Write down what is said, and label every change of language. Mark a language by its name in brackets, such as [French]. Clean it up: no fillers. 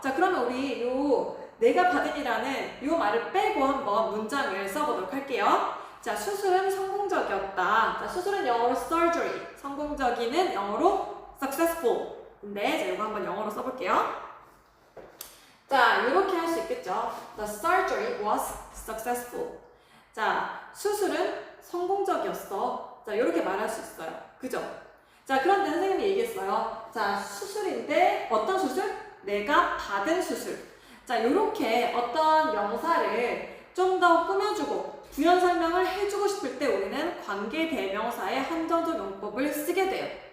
[Korean] 자, 그러면 우리 요 내가 받은이라는 요 말을 빼고 한번 문장을 써보도록 할게요. 자, 수술은 성공적이었다. 자, 수술은 영어로 surgery, 성공적이는 영어로 successful. 근데 자, 이거 한번 영어로 써볼게요. 자, 이렇게 할 수 있겠죠. [English] The surgery was successful. [Korean] 자, 수술은 성공적이었어. 자, 이렇게 말할 수 있어요. 그죠? 자, 그런데 선생님이 얘기했어요. 자, 수술인데 어떤 수술? 내가 받은 수술. 자, 이렇게 어떤 명사를 좀 더 꾸며주고 부연 설명을 해주고 싶을 때 우리는 관계대명사의 한정적 용법을 쓰게 돼요.